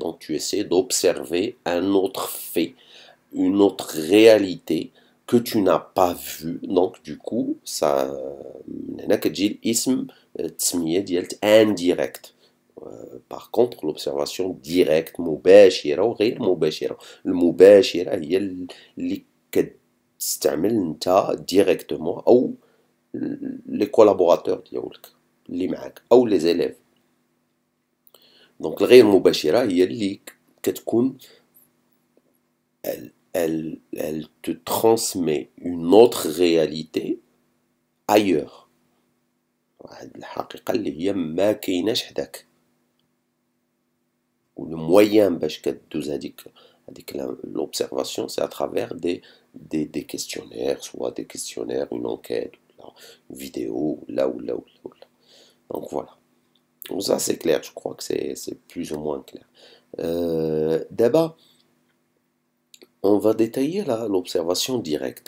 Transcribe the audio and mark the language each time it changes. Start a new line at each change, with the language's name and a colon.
French: Donc tu essaies d'observer un autre fait, une autre réalité que tu n'as pas vue. Donc du coup, ça indirect. Par contre, l'observation directe
Arabic: مباشرة وغير مباشرة. المباشرة هي اللي كتستعمل انت
French: directement
Arabic: أو
French: les collaborateurs
Arabic: ديالك اللي معاك أو
French: les élèves. Donc
Arabic: الغير مباشرة هي اللي كتكون
French: elle te transmet une autre réalité ailleurs.
Arabic: واحد الحقيقة اللي هي ما كايناش حداك.
French: Le moyen
Arabic: باش كدوز هذيك
French: l'observation, c'est à travers des questionnaires, soit des questionnaires, une enquête, une vidéo, là. Donc voilà. Donc ça c'est clair, je crois que c'est plus ou moins clair. D'abord, on va détailler là l'observation directe.